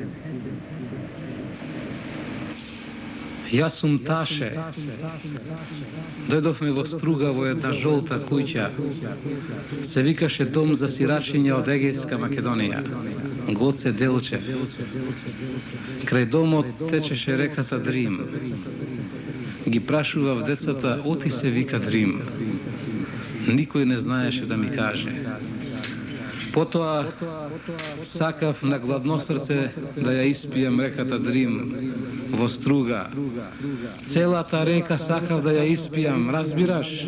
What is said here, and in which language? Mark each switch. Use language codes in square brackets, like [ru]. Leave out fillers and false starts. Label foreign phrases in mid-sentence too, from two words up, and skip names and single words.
[mk] Ja sam Taše. Dojdov me vo Struga vo jedna žolta kuća. Se vikaše dom za siračinja od Egejska Makedonija. Goce Delčev. Kraj domo tečeše rekata Drim. Ги прашував децата, оти се вика Дрим. Никој не знаеше да ми каже. Потоа сакав на гладно срце да ја испијам реката Дрим во Струга. Целата река сакав да ја испијам, разбираш?